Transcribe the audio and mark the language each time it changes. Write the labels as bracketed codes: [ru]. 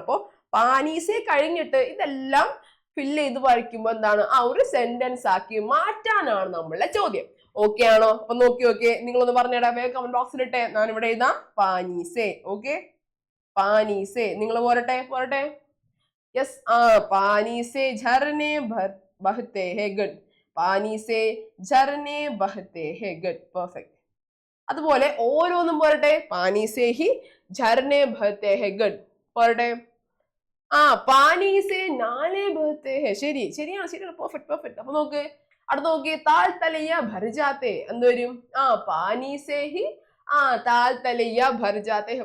[ml] അപ്പൊ പാനീസെ കഴിഞ്ഞിട്ട് ഇതെല്ലാം ഫില്ല് ചെയ്ത് വായിക്കുമ്പോ എന്താണ്, ആ ഒരു സെന്റൻസ് ആക്കി മാറ്റാനാണ് നമ്മളുടെ ചോദ്യം. ഓക്കെ ആണോ? അപ്പൊ നോക്കി നിങ്ങളൊന്ന് പറഞ്ഞിടാ, വേഗം കമന്റ് ബോക്സിൽ ഇട്ടെ. ഞാൻ ഇവിടെ എഴുതാം പാനീസെ. ഓക്കെ, പാനീസെ. നിങ്ങൾ പോരട്ടെ. [hi] യെസ്, പാനി സെ झरने बहते हैं. [ml] ഗുഡ്. [hi] പാനി സെ झरने बहते हैं. [ml] Good, perfect. അതുപോലെ ഓരോന്നും പോരട്ടെ. [hi] പാനി സെ ഹി झरने बहते हैं. [ml] ഗുഡ്, പോരട്ടെ. [hi] പാനി സെ നാലെ ബഹത്തെ ഹെ. [ml] ശരിയാണ്, പെർഫെക്റ്റ്. അപ്പൊ നോക്ക്, അടുത്ത് നോക്കി, [hi] താൽ തലയ്യ ഭർ ജാത്തെ. [ml] എന്ത് വരും? [hi] പാനി സെ ഹി താൽ തലയ്യ ഭർ ജാത്തെ.